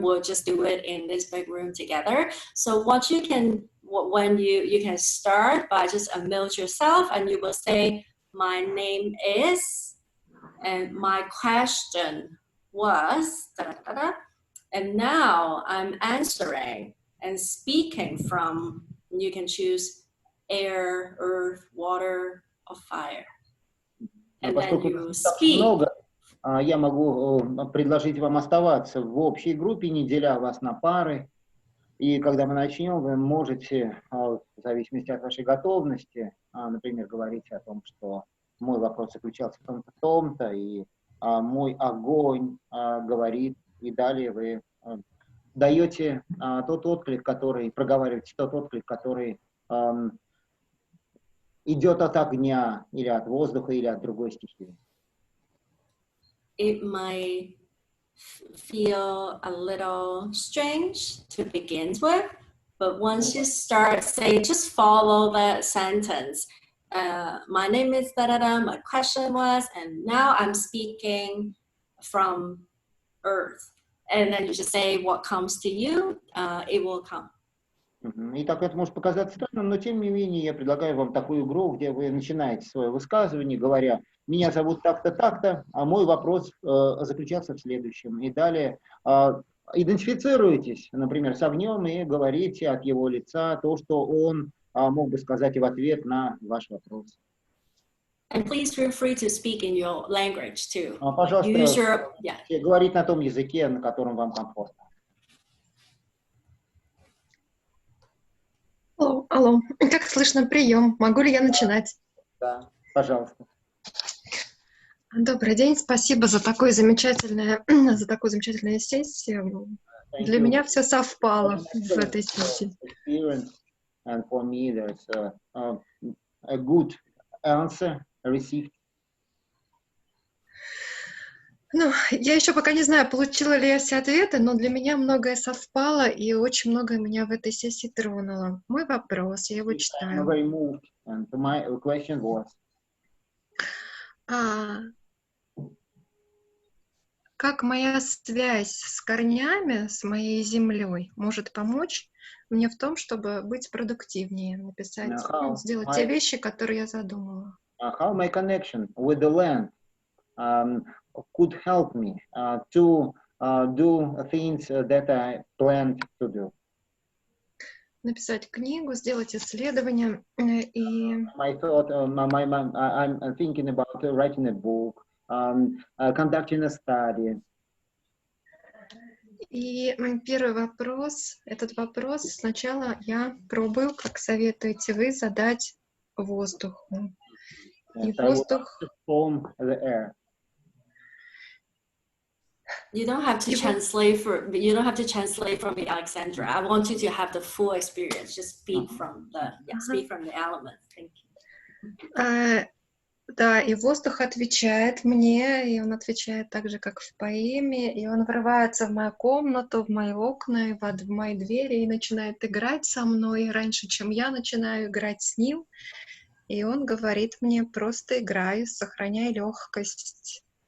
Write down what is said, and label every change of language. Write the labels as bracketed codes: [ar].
[en] We'll just do it in this big room together. So what you can, when you can start by just unmute yourself, and you will say, my name is, and my question was, da, da, da, and now I'm answering and speaking from, you can choose air, earth, water, or fire. And then you speak. [ru] Много, я могу предложить вам оставаться в общей группе, не деля вас на пары. И когда мы начнем, вы можете, в зависимости от вашей готовности, например, говорить о том, что мой вопрос заключался в том-то, том-то, и мой огонь говорит, и далее вы даете тот отклик, который, проговариваете тот отклик, который идет от огня, или от воздуха, или от другой стихии. [en] It might feel a little strange to begin with, but once you start, say, just follow that sentence. My name is da-da-da, my question was, and now I'm speaking from Earth. And then you just say what comes to you, it will come. [ru] Итак, это может показаться странным, но тем не менее я предлагаю вам такую игру, где вы начинаете свое высказывание, говоря, меня зовут так-то, так-то, а мой вопрос заключался в следующем. И далее идентифицируетесь, например, с огнем и говорите от его лица то, что он мог бы сказать в ответ на ваш вопрос. [en] And please feel free to speak in your language too. [ru] Пожалуйста, говорить на том языке, на котором вам комфортно. Алло, как слышно, прием? Могу ли я начинать? Да, пожалуйста. Добрый день, спасибо за такую замечательную сессию. Для меня все совпало в этой сессии. [en] And for me, there's a good answer received. [ru] Ну, я еще пока не знаю, получила ли я все ответы, но для меня многое совпало, и очень многое меня в этой сессии тронуло. Мой вопрос, я его читаю. [en] I'm very moved, and my question was, [ru] как моя связь с корнями, с моей землей может помочь мне в том, чтобы быть продуктивнее, написать, сделать те вещи, которые я задумала. [en] How my connection with the land could help me to do things that I planned to do. [ru] Написать книгу, сделать исследования и... [en] My thought, I'm thinking about writing a book, conducting a study. [ru] И первый вопрос, этот вопрос сначала я пробую, как советуете вы, задать воздуху. И воздух. [en] Form the air. You don't have to translate from me, Alexandra. I want you to have the full experience. Just speak from the element. Thank you. [ru] Да, и воздух отвечает мне, и он отвечает так же, как в поэме, и он врывается в мою комнату, в мои окна, в мои двери, и начинает играть со мной раньше, чем я начинаю играть с ним. И он говорит мне: просто играй, сохраняй легкость.